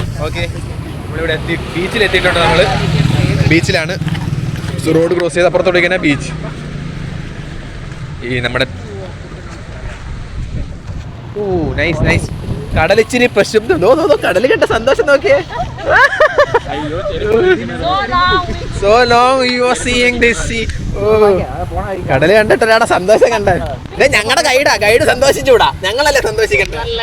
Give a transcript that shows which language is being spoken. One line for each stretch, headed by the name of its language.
Malayalam: Okay, നമ്മളിവിടെ ബീച്ചിലെത്തിയിട്ടുണ്ട്. നമ്മൾ ബീച്ചിലാണ്. Road cross ചെയ്ത് അപ്പുറത്തോട്ടേക്കാണ് ബീച്ച്. ഈ നമ്മുടെ നൈസ് കടൽ ഇച്ചിരി പ്രക്ഷുബ്ധം. കടൽ കണ്ട സന്തോഷം നോക്കിയേ.
English: So long you are seeing this sea.
Malayalam: കടൽ കണ്ടിട്ടൊരാടെ സന്തോഷം കണ്ട. ഇത് ഞങ്ങളുടെ ഗൈഡ് സന്തോഷിച്ചുകൂടാ, ഞങ്ങളല്ലേ സന്തോഷിക്കട്ടെ.